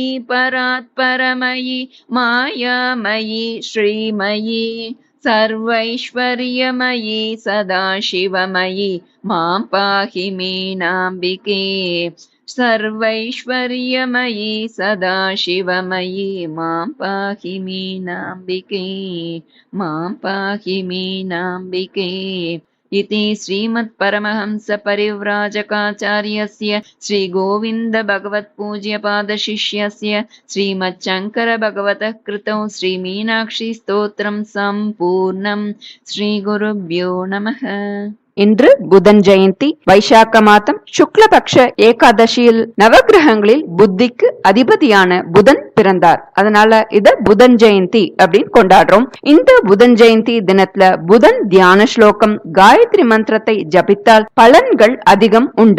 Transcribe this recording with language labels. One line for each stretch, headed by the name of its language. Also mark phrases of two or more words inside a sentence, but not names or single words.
Sanskrit: परात्परमयी मायामयी श्रीमयी सर्वैश्वर्यमयी सदाशिवमयी मां पाहि मीनाम्बिके सर्वैश्वर्यमयी सदाशिवमयी मां पाहि मीनाम्बिके मां पाहि मीनाम्बिके इति श्रीमत्परमहंसपरिव्राजकाचार्यस्य श्रीगोविन्दभगवत्पूज्यपादशिष्यस्य श्रीमच्छङ्करभगवतः कृतौ श्रीमीनाक्षीस्तोत्रं सम्पूर्णं। श्रीगुरुभ्यो नमः।
Tamil: இன்று புதன் ஜெயந்தி. வைசாக்க மாதம் சுக்லபக்ஷ ஏகாதசியில் நவகிரகங்களில் புத்திக்கு அதிபதியான புதன் பிறந்தார். அதனால இத புதன் ஜெயந்தி அப்படின்னு கொண்டாடுறோம். இந்த புதன் ஜெயந்தி தினத்துல புதன் தியான ஸ்லோகம் காயத்ரி மந்திரத்தை ஜபித்தால் பலன்கள் அதிகம் உண்டு.